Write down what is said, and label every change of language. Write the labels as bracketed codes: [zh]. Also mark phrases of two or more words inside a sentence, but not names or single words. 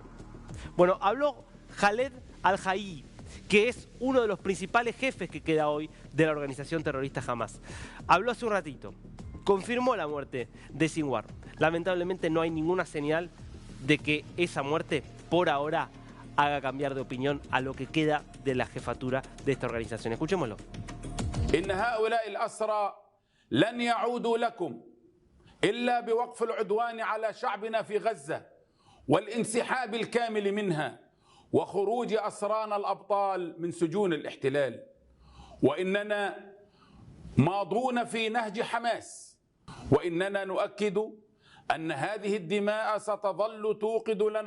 [es] Bueno, habló Khaled al-Hayyi, que es uno de los principales jefes que queda hoy de la organización terrorista Hamás. Habló hace un ratito, confirmó la muerte de Sinwar. Lamentablemente no hay ninguna señal de que esa muerte, por ahora, haga cambiar de opinión a lo que queda de la jefatura de esta organización. Escuchémoslo. [ar] إن هؤلاء الأسرى لن يعودوا لكم إلا بوقف العدوان على شعبنا في غزة والانسحاب الكامل منها وخروج أسرانا الأبطال من سجون الاحتلال وإننا ماضون في نهج حماس وإننا نؤكد أن هذه الدماء ستظل توقد لنا